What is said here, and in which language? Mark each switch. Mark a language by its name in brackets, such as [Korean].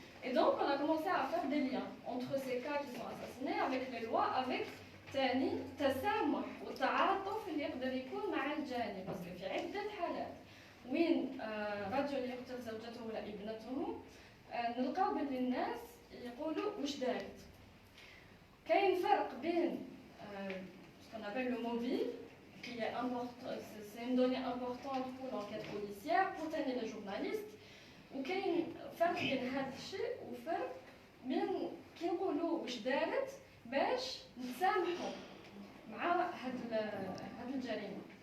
[French] Et donc, on a commencé à faire des liens entre ces cas qui sont assassinés avec les lois, avec [Arabic] ثاني تسامح وتعاطف اللي يقدر يكون مع الجاني، باسكو في عدة حالات وين رجل يقتل زوجته ولا ابنته نلقاو باللي الناس يقولوا واش دارت. كاين فرق بين [French] ce qu'on appelle le mobile qui est important, c'est une donnée importante pour l'enquête policière, pour [Arabic] ثاني [French] les journalistes. [Arabic] وكاين فرق بين هذا الشيء وفرق بين كي نقولوا واش دارت باش نسامحوا مع هاد الجريمه.